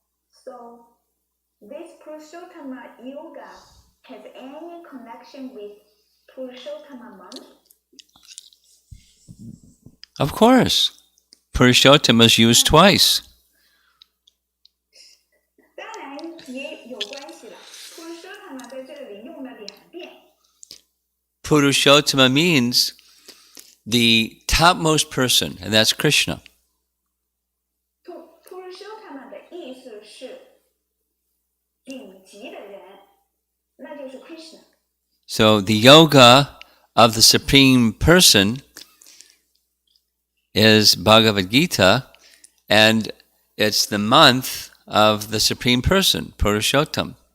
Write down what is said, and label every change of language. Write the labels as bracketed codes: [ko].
[en] So, this Purushottama Yoga has any connection with Purushottama month? Of course. Purushottama is used twice. [zh] 当然也有关系了。 Purushottama 在这里用了2遍。 [en] Purushottama means the topmost person, and that's Krishna. [zh] Purushottama 的意思是顶级的人，那就是 Krishna。 [en] So the yoga of the Supreme Person is Bhagavad Gita, and it's the month of the Supreme Person, Purushottam.